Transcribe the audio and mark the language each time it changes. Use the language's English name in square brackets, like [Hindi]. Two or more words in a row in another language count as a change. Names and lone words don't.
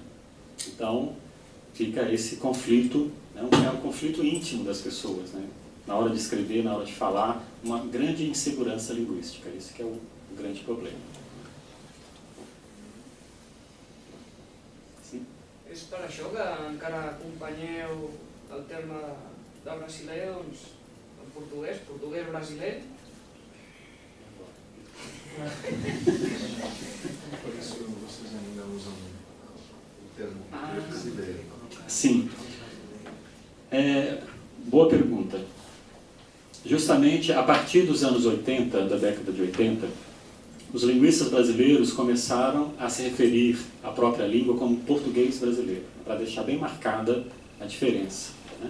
[Portuguese] Então, fica esse conflito, né, é um conflito íntimo das pessoas, né, na hora de escrever, na hora de falar, uma grande insegurança linguística. Esse que é o grande problema. Sim? [Catalan] És per això que encara acompanyeu el terme de brasiler, doncs, en portuguès brasiler? [Portuguese] Por isso vocês ainda usam o termo brasileiro. Sim. Boa pergunta. Justamente a partir dos anos 80, da década de 80, os linguistas brasileiros começaram a se referir à própria língua como português brasileiro, para deixar bem marcada a diferença, né?